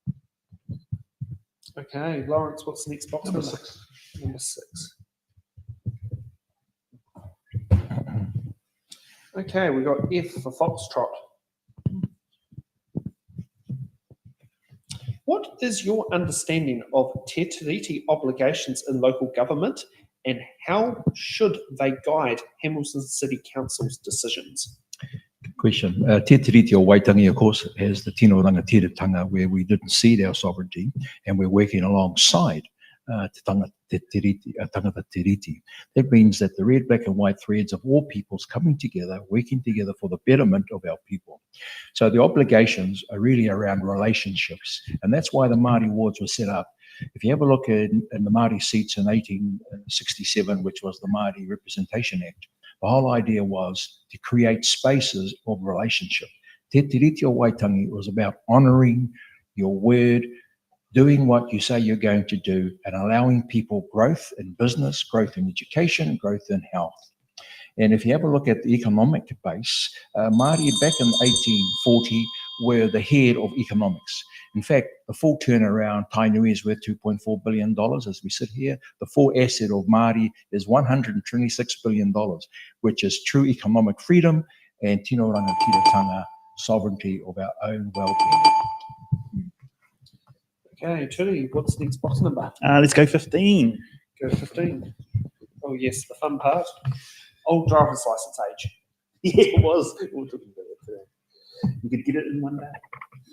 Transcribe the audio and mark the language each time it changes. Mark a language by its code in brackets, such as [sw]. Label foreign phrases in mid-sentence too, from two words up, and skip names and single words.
[en] Okay, Lawrence, what's the next box? Number 6. Number 6. Okay, we've got F for Foxtrot. What is your understanding of [mi] te tiriti [en] obligations in local government, and how should they guide Hamilton City Council's decisions? Good question. Te tiriti o Waitangi, of course, has the [mi] tino rangatiratanga, [en] where we didn't cede our sovereignty, and we're working alongside [mi] tangata tiriti. [en] That means that the red, black and white threads of all peoples coming together, working together for the betterment of our people. So the obligations are really around relationships, and that's why the Māori wards were set up. If you have a look in the Māori seats in 1867, which was the Māori Representation Act, the whole idea was to create spaces of relationship. Te tiriti o Waitangi was about honouring your word, doing what you say you're going to do, and allowing people growth in business, growth in education, growth in health. And if you have a look at the economic base, Māori back in 1840 were the head of economics. In fact, the full turnaround, Tainui is worth $2.4 billion as we sit here. The full asset of Māori is $126 billion, which is true economic freedom and [mi] tino rangatiratanga, [en] sovereignty of our own well-being. Okay, Tui, what's the next box number? Let's go 15. Go 15. Oh yes, the fun part. Old driver's license age. Yeah, it was. We were talking about it today. You could get it in one day.